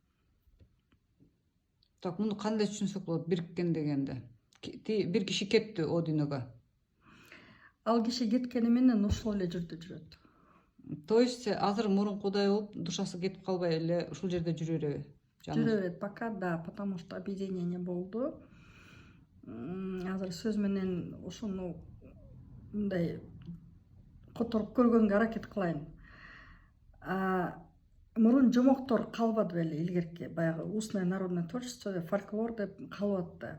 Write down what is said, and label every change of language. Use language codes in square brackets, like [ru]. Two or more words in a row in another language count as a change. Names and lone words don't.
[ky] Так, муну кандай түшүнсөк болот, бириккен дегенди? Бир киши кетти о дүйнөгө. Ал киши кеткени менен ошол эле жерде жүрөт. [ru] То есть [ky] азыр мурункудай болуп, душасы кетип калбай эле ушул жерде жүрө береби? Жүрө берет пока, да, [ru] потому что объединение [ky] болду. Азыр сөз менен ошону мындай которуп көргөнгө аракет кылайын. Мурун жомоктор калбады беле илгерки, баягы [ru] устное народное творчество, [ky] фольклор деп калып атты.